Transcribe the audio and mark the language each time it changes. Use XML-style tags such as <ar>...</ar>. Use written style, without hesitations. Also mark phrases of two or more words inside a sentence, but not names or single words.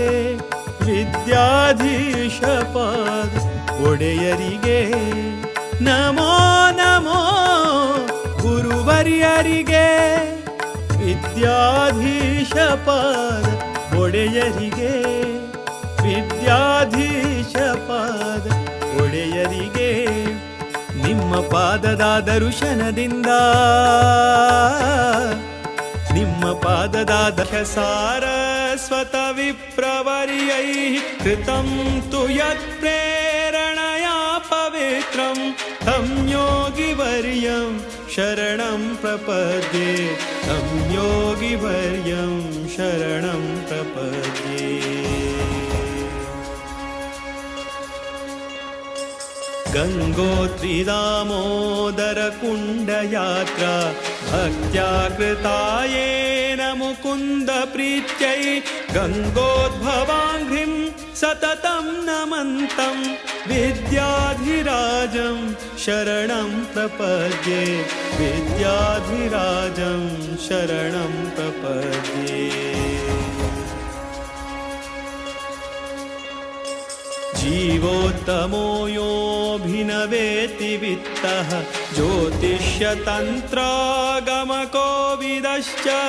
<kn>ವಿದ್ಯಾಧೀಶ ಪಾದ ಒಡೆಯರಿಗೆ ನಮೋ ನಮೋ ಗುರುವರಿಯರಿಗೆ ವಿದ್ಯಾಧೀಶ ಪಾದ ಒಡೆಯರಿಗೆ ವಿದ್ಯಾಧೀಶ ಪಾದ ಒಡೆಯರಿಗೆ ನಿಮ್ಮ ಪಾದದ ದರ್ಶನದಿಂದ ನಿಮ್ಮ ಪಾದದ</kn> <sa>ಸಾರಸ್ವತ ವಿಪ್ರವರ್ಯೈ ಕೃತಂ ತು ಯತ್ ಪ್ರೇರಣಯಾ ಪವಿತ್ರಂ ತಂ ಯೋಗಿವರ್ಯಂ ಶರಣಂ ಪ್ರಪದ್ಯೆ ತಂ ಯೋಗಿವರ್ಯಂ ಶರಣಂ ಪ್ರಪದ್ಯೆ ಗಂಗೋತ್ರಿ ದಾಮೋದರ ಕುಂಡ ಯಾತ್ರಾ ಭಕ್ತ್ಯಾ ಕೃತಾಯೇನ ಮುಕುಂದ ಪ್ರೀತ್ಯೈ ಗಂಗೋದ್ಭವಾಂಘ್ರಿಂ ಸತತಂ ನಮಂತಂ ವಿದ್ಯಾಧಿರಾಜಂ ಶರಣಂ ಪ್ರಪದ್ಯೆ ವಿದ್ಯಾಧಿರಾಜಂ ಶರಣಂ ಪ್ರಪದ್ಯೆ जीवोत्तमो योऽभिनवेति वित्तः ज्योतिष्यतन्त्रागमको विदश्च</sa>